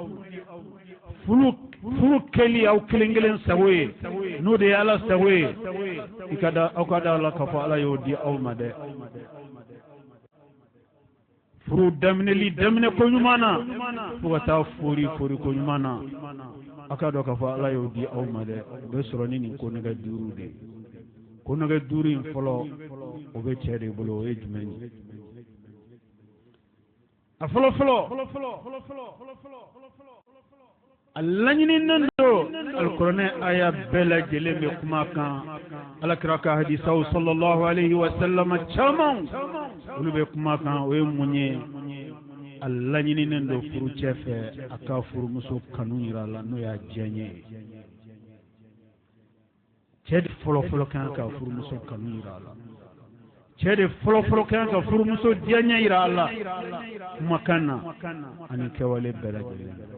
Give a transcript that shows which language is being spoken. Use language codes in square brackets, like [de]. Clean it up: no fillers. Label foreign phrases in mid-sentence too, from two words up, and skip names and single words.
[bm] furu kɛli aw kelen kelen sago ye n'o de ye ala sago ye aw ka da la k'a fɔ ala y'o di aw ma dɛ furu daminɛli daminɛ ko ɲuman na fo ka taa fori ko ɲuman na a k'a dɔn k'a fɔ ala y'o di aw ma dɛ o bɛ sɔrɔ ni nin ko nɛgɛ duuru de ko nɛgɛ duuru in fɔlɔ o bɛ cɛ de bolo o ye jumɛn ye a fɔlɔ a laɲininen don alikuranɛ aya bɛɛ lajɛlen bɛ kuma kan alakira ka hadisaw [ar] صلى الله عليه وسلم [bm] caman olu bɛ kuma kan o ye mun ye a laɲininen don furucɛ fɛ a ka furumuso kanu yira a la n'o y'a diyaɲɛ ye cɛ de fɔlɔ kan ka furumuso kanu yira a la cɛ de fɔlɔ kan ka furumuso diyaɲɛ yira a la kumakan na ani kɛwale bɛɛ lajɛlen